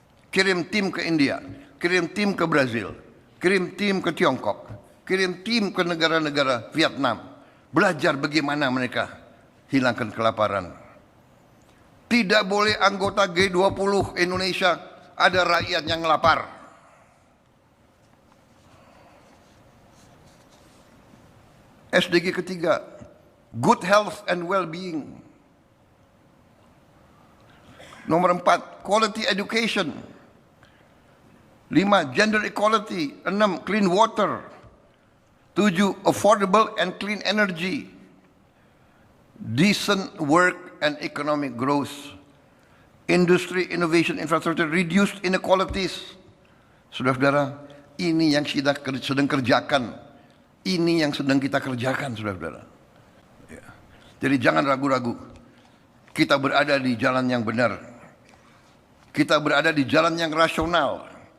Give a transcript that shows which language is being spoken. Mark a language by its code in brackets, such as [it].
[id] Kirim tim ke India, kirim tim ke Brazil, kirim tim ke Tiongkok, kirim tim ke negara-negara Vietnam. Belajar bagaimana mereka hilangkan kelaparan. Tidak boleh anggota G20 Indonesia ada rakyat yang lapar. [en] SDG ketiga, good health and well-being. Nomor 4, quality education. 5, gender equality. 6, clean water. 7, affordable and clean energy. Decent work and economic growth. Industry, innovation, infrastructure, reduced inequalities. [id] Saudara-saudara, ini yang kita sedang kerjakan. Ini yang sedang kita kerjakan, saudara-saudara. Ya. Jadi jangan ragu-ragu. Kita berada di jalan yang benar. Kita berada di jalan yang rasional.